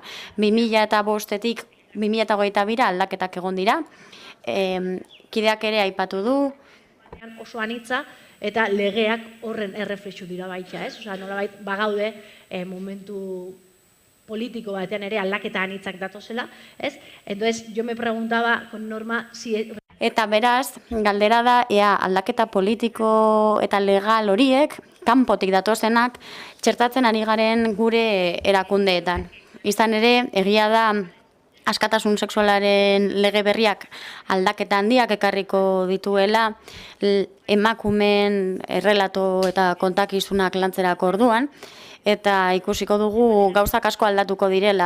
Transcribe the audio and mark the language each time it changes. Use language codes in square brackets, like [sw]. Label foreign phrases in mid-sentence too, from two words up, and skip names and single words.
[eu] 2005etik 2022ra aldaketak egon dira, kideak ere aipatu du. Oso anitza eta legeak horren erreflexu dira baita, ez? Osea, nolabait bagaude momentu politiko batean ere aldaketa anitzak datozela, ez? [es] Entonces, yo me preguntaba con Norma si... [eu] Eta beraz, galdera da, ea aldaketa politiko eta legal horiek, kanpotik datozenak, txertatzen ari garen gure erakundeetan. Izan ere, egia da, askatasun sexualaren lege berriak aldaketa handiak ekarriko dituela emakumeen errelato eta kontakizunak lantzerako orduan, eta ikusiko dugu gauzak asko aldatuko direla.